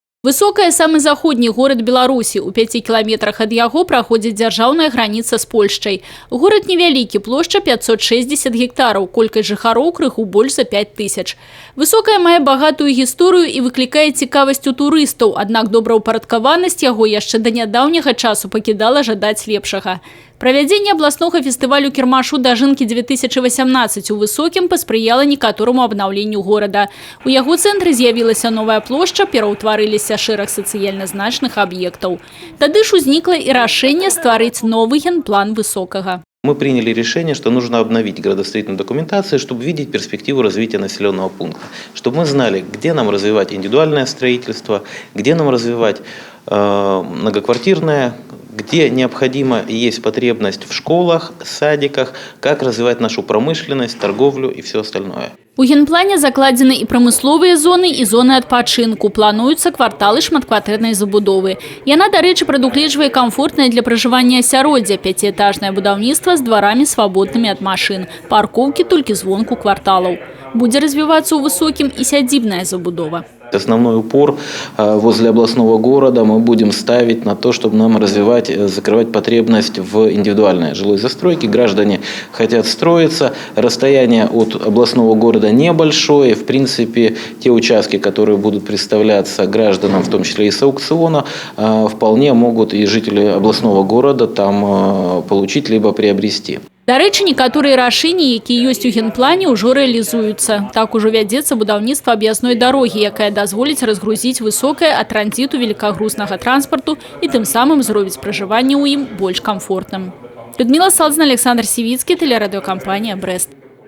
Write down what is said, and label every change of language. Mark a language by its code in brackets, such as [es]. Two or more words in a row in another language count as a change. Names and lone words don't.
[ru] Высокая – самый заходний город Беларуси. [be] У 5 километрах ад яго праходзіць дзяржаўная граница з Польшчай. Город невялікі, плошча 560 гектараў, колькасць жыхароў крыху больш за 5000. Высокая мае багатую гісторыю і выклікае цікавасць у турыстаў, аднак добраўпарадкаванасць яго яшчэ да нядаўняга часу пакідала жадаць лепшага. Правядзенне абласнога фестывалю кірмашу дажынкі 2018 у Высокім паспрыяла некатораму абнаўленню горада. У яго цэнтры з'явілася новая плошча, пераўтварыліся шэраг сацыяльна значных аб'ектаў. Тады ж узнікла і рашэнне стварыць новы генплан Высокага. [ru] Мы приняли решение, что нужно обновить градостроительную документацию, чтобы видеть перспективу развития населенного пункта. Чтобы мы знали, где нам развивать индивидуальное строительство, где нам развивать многоквартирное, где необходимо и есть потребность в школах, садиках, как развивать нашу промышленность, торговлю и все остальное. [be] У генплане закладзены і прамысловыя зоны, і зоны адпачынку. Плануюцца кварталы шматкватэрнай забудовы. Яна, дарэчы, прадугледжвае камфортнае для пражывання асяроддзе, 5-этажнае будаўніцтва з дварамі свабоднымі ад машын, паркоўкі толькі звонку кварталаў. Будзе развівацца ў Высокім і сядзібная забудова. [ru] Основной упор возле областного города мы будем ставить на то, чтобы нам развивать, закрывать потребность в индивидуальной жилой застройке. Граждане хотят строиться, расстояние от областного города небольшое. В принципе, те участки, которые будут представляться гражданам, в том числе и с аукциона, вполне могут и жители областного города там получить либо приобрести. [be] Дарэчы, некаторыя рашэнні, якія ёсць у генплане, ўжо рэалізуюцца. Так ужо вядзецца будаўніцтва аб'язной дарогі, якая дазволіць разгрузіць Высокае ад транзіту велікагрузнага транспарту і тым самым зробіць пражыванне ў ім больш камфортным. Людмила Салдзіна, Александр Сівіцкі, тэлерадыёкампанія «Брэст».